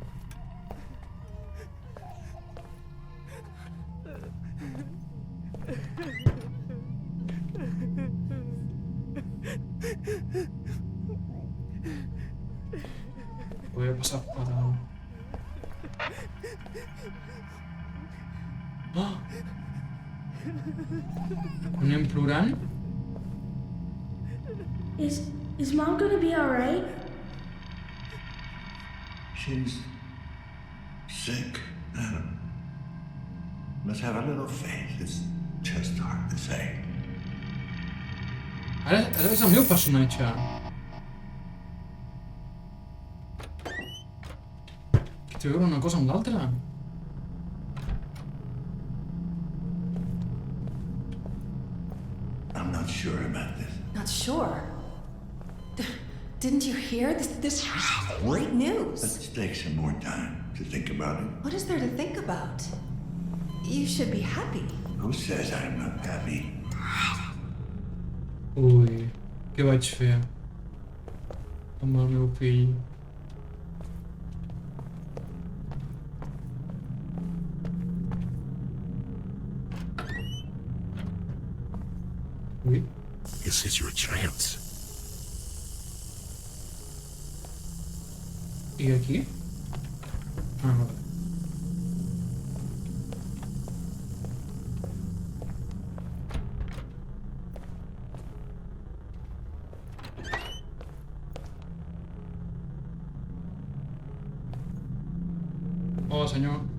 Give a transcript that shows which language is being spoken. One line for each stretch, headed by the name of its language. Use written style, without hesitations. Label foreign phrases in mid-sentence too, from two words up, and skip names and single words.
Catalan: Voy a passar per dalt. Oh! Un nen plorant?
English: Is Mom gonna be alright? She's sick, Adam. Let's have a little faith. It's just hard to say.
Catalan: Ara és el meu personatge. Que té a veure una cosa amb l'altra.
English: I'm not sure about this. Not sure. Didn't you hear? This great news. Let's take some more time to think about it. What is there to think about? You should be happy. Who says I'm not happy?
Catalan: Ui, què vaig fer amb el meu fill? Ui.
English: This is your chance.
Catalan: I aquí? Ah, vale. Hola, senyor.